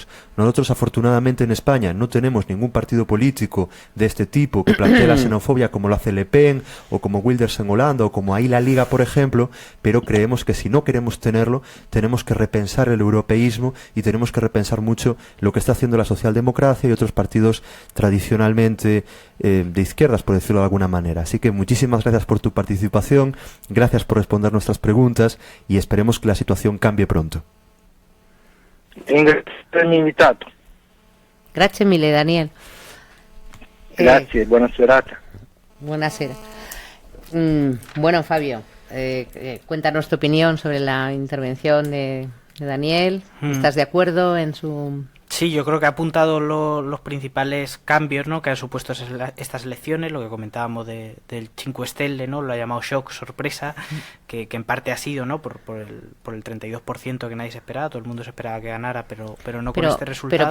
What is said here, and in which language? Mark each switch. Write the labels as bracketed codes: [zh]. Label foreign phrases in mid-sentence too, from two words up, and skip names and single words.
[es] Nosotros afortunadamente en España no tenemos ningún partido político de este tipo que plantee la xenofobia como lo hace Le Pen o como Wilders en Holanda o como ahí la Liga, por ejemplo, pero creemos que si no queremos tenerlo, tenemos que repensar el europeísmo y tenemos que repensar mucho lo que está haciendo la socialdemocracia y otros partidos tradicionalmente de izquierdas, por decirlo de alguna manera. Así que muchísimas gracias por tu participación, gracias por responder nuestras preguntas y esperemos que la situación cambie pronto. [it] Ringrazio per avermi invitato. Grazie mille, Daniel. Grazie, buona serata. Buonasera. [es] Bueno, Fabio, cuéntanos tu opinión sobre la intervención de Daniel. ¿Estás de acuerdo en su...? Sí, yo creo que ha apuntado los principales cambios, ¿no?, que han supuesto estas elecciones, lo que comentábamos del Cinque Stelle, ¿no?, lo ha llamado shock, sorpresa, que en parte ha sido, ¿no?, por el 32% que nadie se esperaba, todo el mundo se esperaba que ganara, pero no con este resultado.